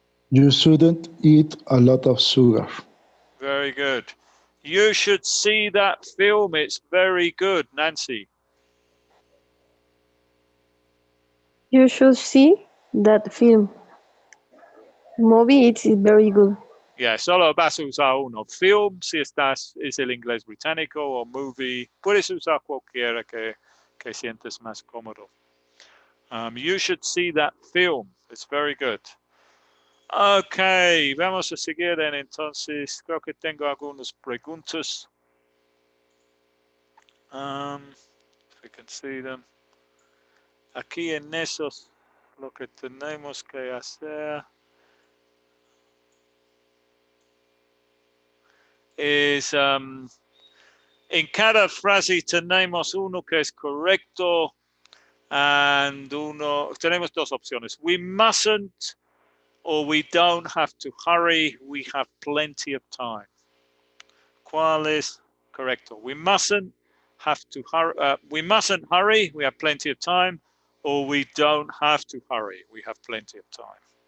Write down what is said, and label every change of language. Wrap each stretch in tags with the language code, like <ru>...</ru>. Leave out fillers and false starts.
<en>You shouldn't eat a lot of sugar. Very good. You should see that film. It's very good, Nancy. You should see that film. Movie, it's very good.</en> <es>Yeah, solo vas a usar uno. Film, si estás, es el inglés británico, o movie. Puedes usar cualquiera que sientes más cómodo.</es> <en>You should see that film. It's very good. Ok,</en> <es>vamos a seguir entonces. Creo que tengo algunas preguntas.</es> <en>If we can see them.</en> <es>Aquí en esos, lo que tenemos que hacer es, en cada frase tenemos uno que es correcto and tenemos dos opciones.</es> <en>We mustn't or we don't have to hurry. We have plenty of time.</en> <es>¿Cuál es correcto?</es> <en>We mustn't hurry. We mustn't hurry. We have plenty of time. Or we don't have to hurry. We have plenty of time.</en>